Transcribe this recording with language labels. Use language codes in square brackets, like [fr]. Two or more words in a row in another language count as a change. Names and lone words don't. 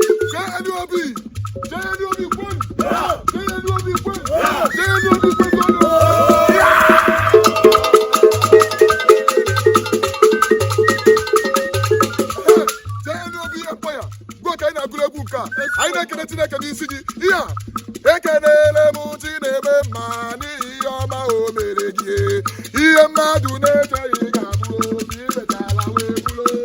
[ig] J N O B. J N U B kwenu! Yeah! J N U B kwenu! Yeah! J N U B kwenu! J N U B Empire! Gwa ka anyị na-agụrụ egwu nke a. Anyị na-ekele Chineke n'isi gị. Ihe a, ekelele m Chineke mma n'ihi ihe ọma o mere gị. Ihe mmadụ na-echeghị ga-abụ otu i mechara wee bụrụ.